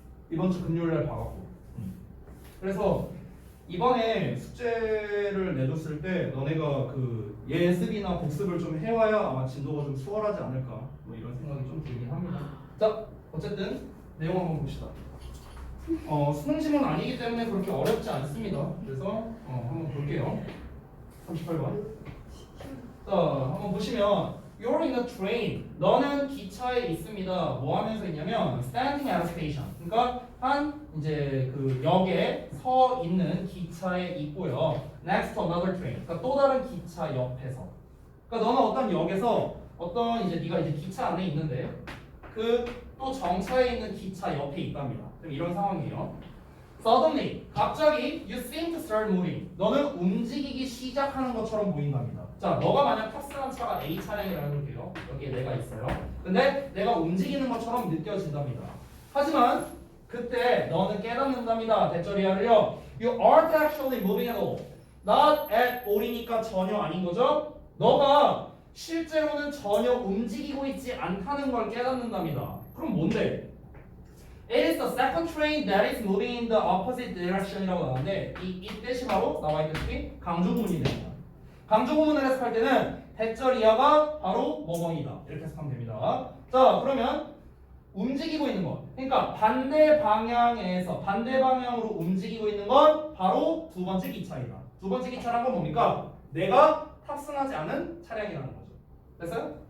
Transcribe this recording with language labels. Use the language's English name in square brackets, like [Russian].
[Korean] 이번 주 금요일날 봐갖고. 그래서 이번에 숙제를 내줬을 때 너네가 그 예습이나 복습을 좀 해와야 아마 진도가 좀 수월하지 않을까 뭐 이런 생각이 좀 들긴 합니다. 자 어쨌든 내용 한번 봅시다. 수능 지문 아니기 때문에 그렇게 어렵지 않습니다. 그래서 한번 볼게요. 38번. 자, 한번 보시면 [English] You're in a train. [Korean] 너는 기차에 있습니다. 뭐 하면서 있냐면 [English] standing at a station. [Korean] 그러니까 한 이제 그 역에 서 있는 기차에 있고요. [English] Next to another train. [Korean] 그러니까 또 다른 기차 옆에서. 그러니까 너는 어떤 역에서 어떤 이제 네가 이제 기차 안에 있는데 그 또 정차해 있는 기차 옆에 있답니다. 그럼 이런 상황이에요. [English] Suddenly, [Korean] 갑자기 [English] you seem to start moving. [Korean] 너는 움직이기 시작하는 것처럼 보인답니다. 자, 너가 만약 탑승한 차가 A 차량이라고 해볼게요. 여기에 내가 있어요. 근데 내가 움직이는 것처럼 느껴진답니다. 하지만 그때 너는 깨닫는답니다. 대절이야를요. [English] You aren't actually moving at all. Not at all [Korean] 이니까 전혀 아닌 거죠. 너가 실제로는 전혀 움직이고 있지 않다는 걸 깨닫는답니다. 그럼 뭔데? [English] It is the second train that is moving in the opposite direction [Korean] 이라고 나오는데 이 뜻이 바로 나와 있는 뜻이 강조구문이 됩니다. 강조구문을 해석할 때는 대절 이하가 바로 뭐뭐이다 이렇게 해석하면 됩니다. 자, 그러면 움직이고 있는 것, 그러니까 반대 방향에서 반대 방향으로 움직이고 있는 건 바로 두 번째 기차이다. 두 번째 기차란 건 뭡니까? 내가 탑승하지 않은 차량이라는 거죠. 됐어요?